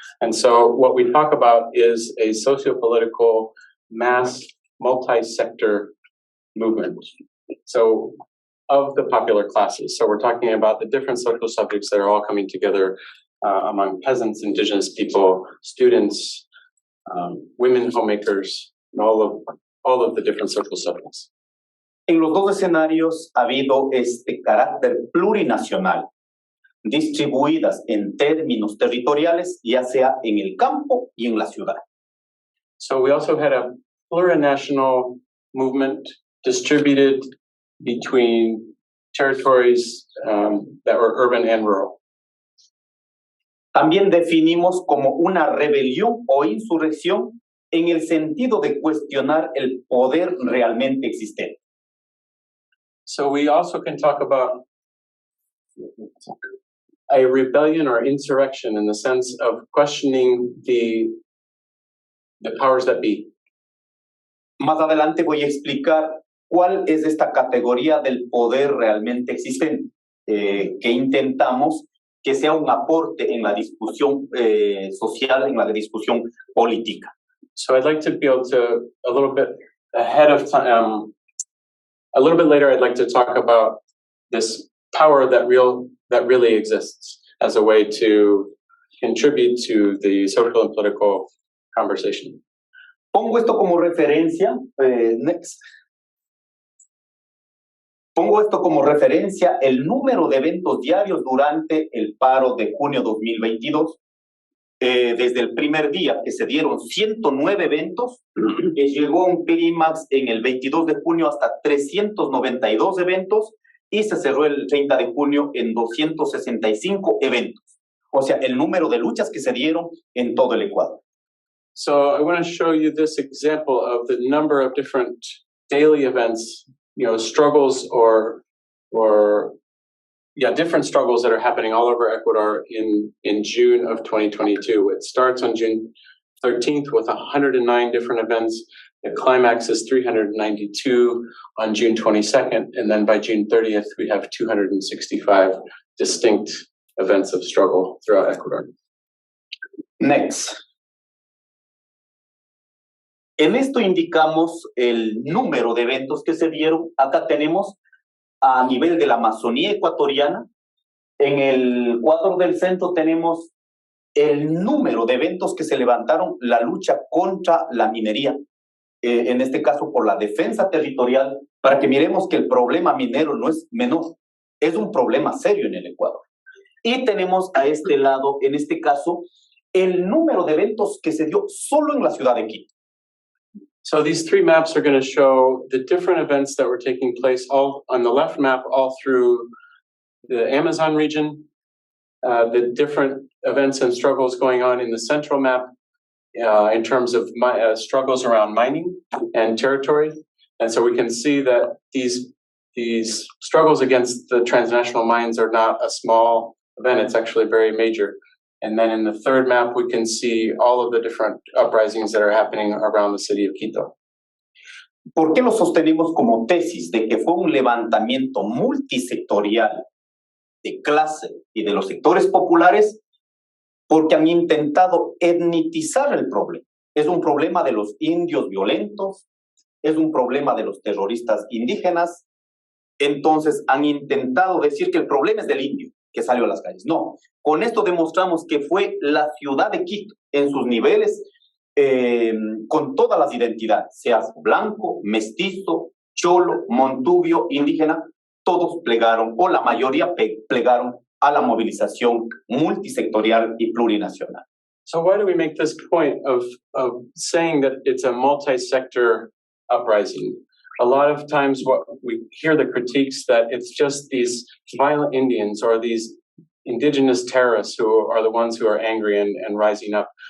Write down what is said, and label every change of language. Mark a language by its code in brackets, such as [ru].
[en] And so what we talk about is a socio-political mass multi-sector movement. So of the popular classes. So we're talking about the different social subjects that are all coming together among peasants, indigenous people, students, women homemakers, and all of the different social subjects. [es] En los dos escenarios ha habido este carácter plurinacional, distribuidas en términos territoriales, ya sea en el campo y en la ciudad. [en] So we also had a plurinational movement distributed between territories that were urban and rural. [es] También definimos como una rebelión o insurrección en el sentido de cuestionar el poder realmente existente. [en] So we also can talk about a rebellion or insurrection in the sense of questioning the powers that be. [es] Más adelante voy a explicar cuál es esta categoría del poder realmente existente, que intentamos que sea un aporte en la discusión social, en la discusión política. [en] So I'd like to be able to, a little bit ahead of time, a little bit later, I'd like to talk about this power that really exists as a way to contribute to the social and political conversation. [es] Pongo esto como referencia, [en] next. [es] Pongo esto como referencia el número de eventos diarios durante el paro de junio 2022. Desde el primer día que se dieron 109 eventos, llegó a un clímax en el 22 de junio hasta 392 eventos y se cerró el 30 de junio en 265 eventos. O sea, el número de luchas que se dieron en todo el Ecuador. [en] So I want to show you this example of the number of different daily events, struggles or different struggles that are happening all over Ecuador in June of 2022. It starts on June 13th with 109 different events. The climax is 392 on June 22nd, and then by June 30th, we have 265 distinct events of struggle throughout Ecuador. Next. [es] En esto indicamos el número de eventos que se dieron. Acá tenemos a nivel de la Amazonía ecuatoriana. En el cuadro del centro tenemos el número de eventos que se levantaron, la lucha contra la minería, en este caso por la defensa territorial, para que miremos que el problema minero no es menor, es un problema serio en el Ecuador. Y tenemos a este lado, en este caso, el número de eventos que se dio solo en la ciudad de Quito. [en] So these three maps are going to show the different events that were taking place all on the left map, all through the Amazon region, the different events and struggles going on in the central map in terms of struggles around mining and territory. And so we can see that these struggles against the transnational mines are not a small event, it's actually very major. And then in the third map, we can see all of the different uprisings that are happening around the city of Quito. [es] ¿Por qué lo sostenemos como tesis de que fue un levantamiento multisectorial de clase y de los sectores populares? Porque han intentado etnitizar el problema. Es un problema de los indios violentos, es un problema de los terroristas indígenas. Entonces han intentado decir que el problema es del indio que salió a las calles. No, con esto demostramos que fue la ciudad de Quito en sus niveles, con todas las identidades, seas blanco, mestizo, cholo, montubio, indígena, todos plegaron, o la mayoría plegaron a la movilización multisectorial y plurinacional. [en] So why do we make this point of saying that it's a multi-sector uprising? A lot of times what we hear the critiques that it's just these violent Indians or these indigenous terrorists who are the ones who are angry and rising up.